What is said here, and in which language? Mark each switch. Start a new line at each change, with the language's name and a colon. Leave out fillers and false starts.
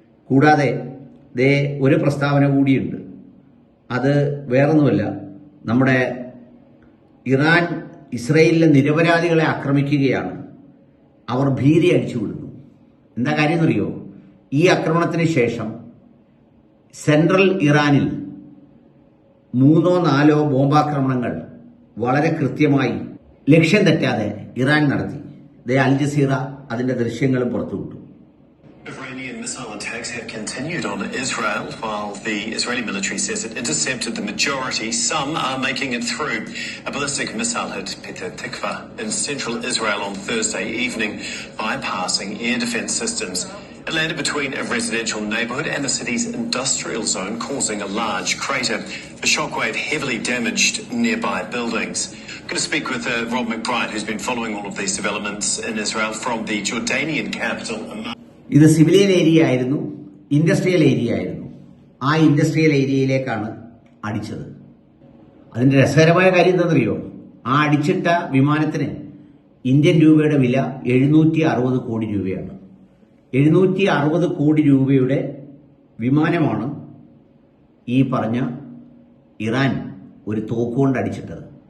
Malayalam: കൂടാതെ ഒരു പ്രസ്താവന കൂടിയുണ്ട്. അത് വേറൊന്നുമല്ല, നമ്മുടെ ഇറാൻ ഇസ്രയേലിലെ നിരപരാധികളെ ആക്രമിക്കുകയാണ്, അവർ ഭീതി അടിച്ചുവിടുന്നു. എന്താ കാര്യം എന്നറിയോ? ഈ ആക്രമണത്തിന് ശേഷം സെൻട്രൽ ഇറാനിൽ 3 or 4 ബോംബാക്രമണങ്ങൾ വളരെ കൃത്യമായി ലക്ഷ്യം തെറ്റാതെ ഇറാൻ നടത്തി. അൽ ജസീറ അതിന്റെ ദൃശ്യങ്ങളും പുറത്തുവിട്ടു.
English: Iranian missile attacks have continued on Israel, while the Israeli military says it intercepted the majority. Some are making it through. A ballistic missile hit Petah Tikva in central Israel on Thursday evening, bypassing air defense systems. It landed between a residential neighborhood and the city's industrial zone, causing a large crater. The shockwave heavily damaged nearby buildings. I'm going to speak with Rob McBride, who's been following all of these developments in Israel from the Jordanian capital.
Malayalam: ഇത് civilian area ആയിരുന്നു, industrial area ആയിരുന്നു. ആ industrial ഏരിയയിലേക്കാണ് അടിച്ചത്. അതിന്റെ രസകരമായ കാര്യം എന്താണെന്നറിയോ? ആ അടിച്ചിട്ട വിമാനത്തിന് ഇന്ത്യൻ രൂപയുടെ വില 760 കോടി രൂപയാണ്. 760 കോടി രൂപയുടെ വിമാനമാണ് ഈ പറഞ്ഞ ഇറാൻ ഒരു തോക്കുകൊണ്ട് അടിച്ചിട്ടത്.